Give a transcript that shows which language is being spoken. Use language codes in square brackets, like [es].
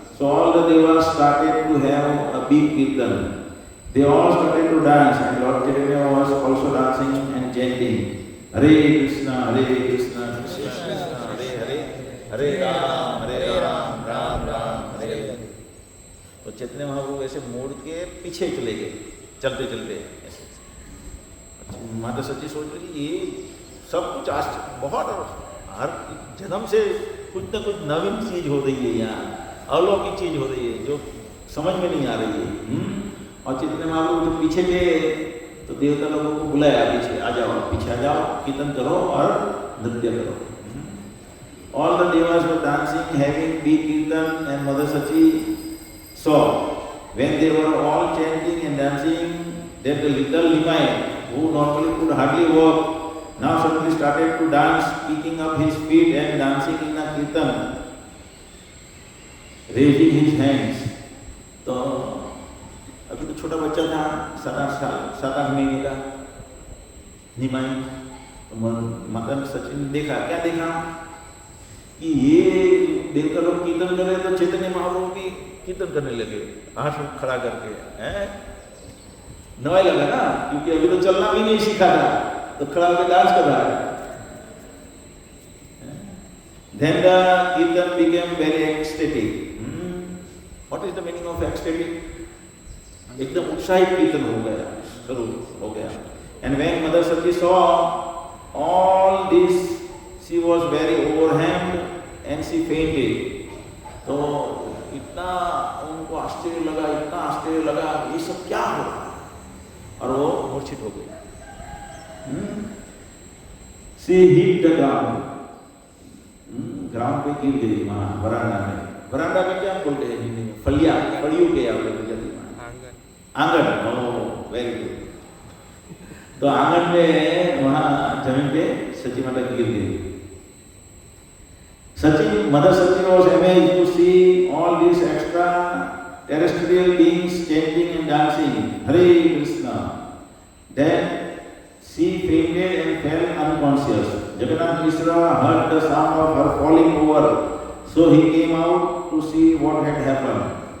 [en] So all the devas started to have a big kirtan. They all started to dance and Lord Chaitanya was also dancing and chanting Hare Krishna, Krishna Krishna, Hare Hare, Hare Ram, Ram Ram, Hare Hare. [hi] तो चैतन्य महाप्रभु ऐसे मोड़ के पीछे चले गए, चलते चलते ऐसे. माता सची सोच रही ये सब कुछ बहुत हर जन्म से कुछ न कुछ नवीन चीज हो रही है, यहाँ अलौकिक चीज हो रही है जो समझ में नहीं आ रही है. और चैतन्य महाप्रभु जब पीछे गए तो देवता लोगों को बुलाया, पीछे आ जाओ, पीछे आ जाओ, कीर्तन करो और नृत्य करो. [en] All the devas were dancing, having big kirtan, and Mother Sachi saw when they were all chanting and dancing that the little Nimai, who normally could hardly walk, now suddenly started to dance, picking up his feet and dancing in a kirtan, raising his hands. [hi] तो अभी तो छोटा बच्चा था, 7-8 महीने का निमाई. तो माता सची ने देखा, क्या देखा कि ये देवता लोग कीर्तन कर रहे, तो चैतन्य महाप्रभु भी कीर्तन करने लगे, हाथ खड़ा करके. नवाई लगा ना, क्योंकि अभी तो चलना भी नहीं सीखा था, तो खड़ा होकर डांस कर रहा है. [en] Then the kirtan became very ecstatic. What is the meaning of ecstatic? [hi] एकदम उत्साहित कीर्तन हो गया, शुरू हो गया. [en] And when Mother Sati saw all this, she was very overwhelmed and she fainted. [hi] तो इतना उनको आश्चर्य लगा, इतना आश्चर्य लगा, ये सब क्या हो रहा है, और वो मूर्छित हो गई. [en] She hit the ground. [hi] Ground पे गिर गई वहाँ बरांडा में. बरांडा में क्या बोलते हैं हिंदी में? फलिया, फलियों के आप लोग गुजराती में आंगन. [en] Oh very good. [hi] तो आंगन में वहाँ जमीन पे सची माता गिर गई. [en] Sachi, Mother Sachi was amazed to see all these extra terrestrial beings chanting and dancing Hare Krishna. Then she fainted and fell unconscious. Jagannath Mishra heard the sound of her falling over, so he came out to see what had happened.